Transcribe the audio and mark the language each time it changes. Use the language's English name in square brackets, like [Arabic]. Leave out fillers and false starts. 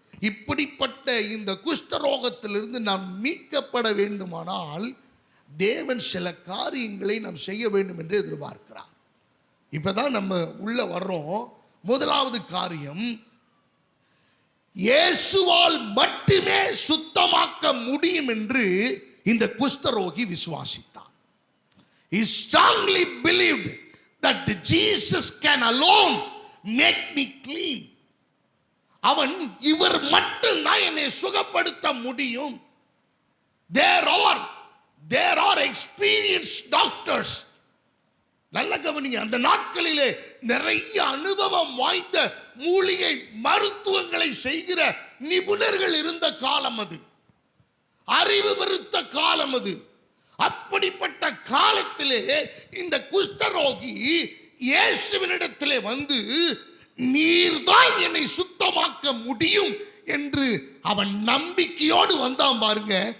[Tamil] இப்படிப்பட்ட இந்த குஷ்டரோகத்திலிருந்து நாம் மீட்கப்பட வேண்டுமானால் தேவன் சில காரியங்களை நாம் செய்ய வேண்டும் என்று எதிர்பார்க்கிறார். இப்பதான் நம்ம உள்ள வர்றோம். முதலாவது காரியம், இயேசுவால் மட்டுமே சுத்தமாக்க முடியும் என்று இந்த குஷ்டரோகி விசுவாசித்தான். [English] He strongly believed that Jesus can alone make me clean. [Tamil] அவன் இவர் மட்டும்தான் என்னை சுகப்படுத்த முடியும். [English] There are experienced doctors. [Tamil] நல்ல கவனிங்க, அந்த நாட்களிலே நிறைய அனுபவம் வாய்ந்த மூலிகை மருத்துவங்களை செய்கிற நிபுணர்கள் இருந்த காலம் அது, அறிவு பெருத்த காலம் அது. அப்படிப்பட்ட காலத்திலே இந்த குஷ்டரோகி இயேசுவினிடத்திலே வந்து, நீர்தான் என்னை சுத்தமாக்க முடியும் என்று அவன் நம்பிக்கையோடு வந்தான் பாருங்க.